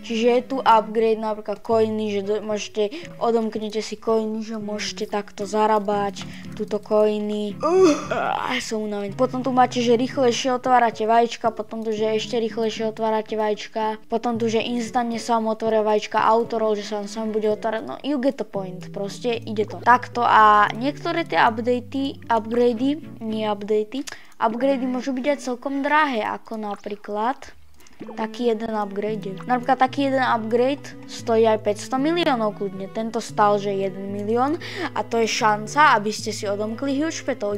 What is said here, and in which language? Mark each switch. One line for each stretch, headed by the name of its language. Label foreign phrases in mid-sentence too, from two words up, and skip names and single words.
Slovak: Čiže je tu upgrade napríklad coiny, že odomknete si coiny, že môžete takto zarábať túto coiny. Som unavený. Potom tu máte, že rýchlejšie otvárate vajíčka, potom tu, že ešte rýchlejšie otvárate vajíčka, potom tu, že instantne sa vám otvoria vajíčka, autorol, že sa vám sám bude otvárať,
English: no you get the point,
Slovak: proste ide to. Takto a niektoré tie upgrady môžu byť aj celkom drahé, ako napríklad taký jeden upgrade. Napríklad taký jeden upgrade stojí aj 500 miliónov kľudne. Tento stal, že 1 milión a to je šanca, aby ste si odomkli
English: huge petov.